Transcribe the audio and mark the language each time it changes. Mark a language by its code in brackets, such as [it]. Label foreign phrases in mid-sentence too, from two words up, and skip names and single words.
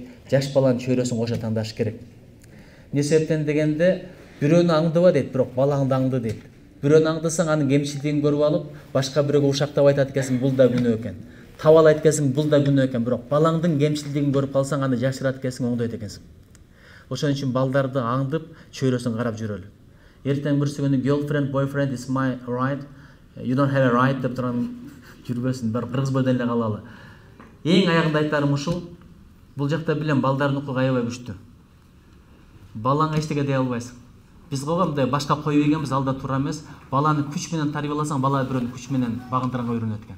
[ky] Жаш баланын чөйрөсүн кошо тандаш керек. Эмне себептен дегенде, бирөөнү аңдыба дейт, бирок балаңды аңды дейт. Бирөөнү аңдысаң, анын кемчилигин көрүп алып, башка бирөөгө ушактап айтат экенсиң, бул да күнөө экен. Табалайт экенсиң, бул да күнөө экен, бирок балаңдын кемчилигин көрүп калсаң, аны жашырат экенсиң, оңдойт экенсиң. Ошон үчүн балдарды аңдып, чөйрөсүн карап жүрөлү. Эртең бүрсү күнү [en] girlfriend, boyfriend is my right. You don't have a right [ky] деп турган жүрбөсүн, бир кыргыз бойдон эле калалы. Эң аягында айтарым ушул. Бул жакта билем балдардын укугу аябай күчтүү. Балаңа эчтеке дей албайсың. Биз кого мындай башка коюп ийгенбиз, алда тура эмес. Баланы күч менен тарбияласаң, бала бирөөнү күч менен багындырганга үйрөнөт экен.